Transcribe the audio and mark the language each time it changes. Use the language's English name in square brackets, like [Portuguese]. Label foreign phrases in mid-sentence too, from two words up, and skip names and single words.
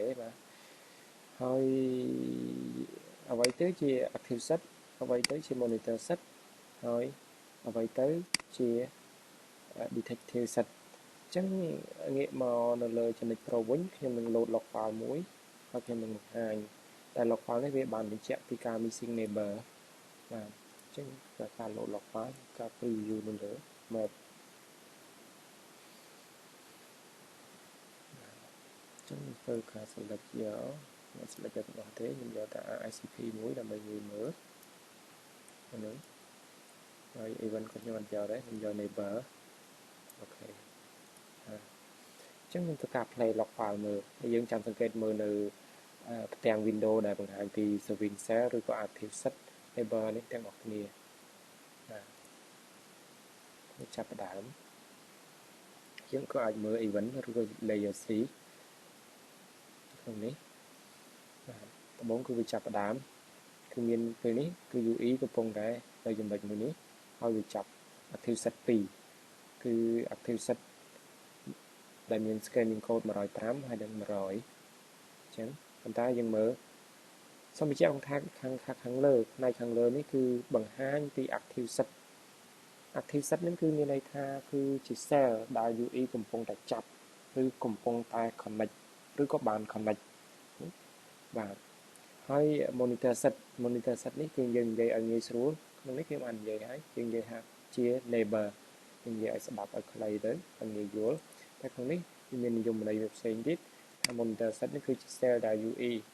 [Khmer] សបាទហើយអ្វីទៅជា [English] active set [Khmer] អ្វីទៅជា [English] monitor set [Khmer] ហើយអ្វីទៅជា [English] detective set [Khmer] អញ្ចឹងងាកមកនៅលើចំណុច Pro វិញខ្ញុំនឹង [English] load log file [Khmer] មួយហើយខ្ញុំនឹងបង្ហាញតែ [English] log file [Khmer] នេះវាបានបញ្ជាក់ពីការ [English] missing neighbor [Khmer] បាទអញ្ចឹងការ [English] load log file [Khmer] ការ preview នៅលើ map អញ្ចឹងធ្វើការ select យកខ្ញុំ select យកទាំងអស់ទេខ្ញុំយកតែ ICP មួយដើម្បីងាយមើលហ្នឹងហើយ event ក៏ខ្ញុំអត់យកដែរខ្ញុំយក neighbor អូខេអញ្ចឹងខ្ញុំធ្វើការ [English] play log file [Khmer] មើលហើយយើងចាំសង្កេតមើលនៅផ្ទាំង window ដែលបង្ហាញពី [English] serving cell [Khmer] ឬក៏ [English] active set neighbor [Khmer] នេះទាំងអស់គ្នា បាទចាប់ផ្ដើមយើងក៏អាចមើល event ឬក៏ [English] layer C [Khmer] ក្នុងនេះបាទដំបូងគឺវាចាប់ផ្ដើមគឺមានពេលនេះគឺ UE កំពុងតែនៅចំណុចមួយនេះ ហើយវាចាប់ [English] active set [Khmer] 2គឺ [English] active set [Khmer] ដែលមាន [English] scanning code [Khmer] 105ហើយនិង100អញ្ចឹងប៉ុន្តែយើងមើលសូមបញ្ជាក់ខាងលើ ផ្នែកខាងលើនេះគឺបង្ហាញពី [English] active set active set [Khmer] ហ្នឹងគឺមានន័យថាគឺជា cell ដែល UE កំពុងតែចាប់ឬកំពុងតែ connect ឬក៏បាន connect បាទហើយ [English] monitor set [Khmer] នេះគឺយើងនិយាយឲ្យងាយស្រួលក្នុងនេះខ្ញុំបាននិយាយហើយយើងនិយាយថាជា neighbor យើងនិយាយឲ្យស្ដាប់ឲ្យខ្លីទៅឲ្យងាយយល់តែក្នុងនេះវាមាននិយមន័យផ្សេងទៀតថា [English] monitor set [Khmer] នេះគឺជា cell ដែល UE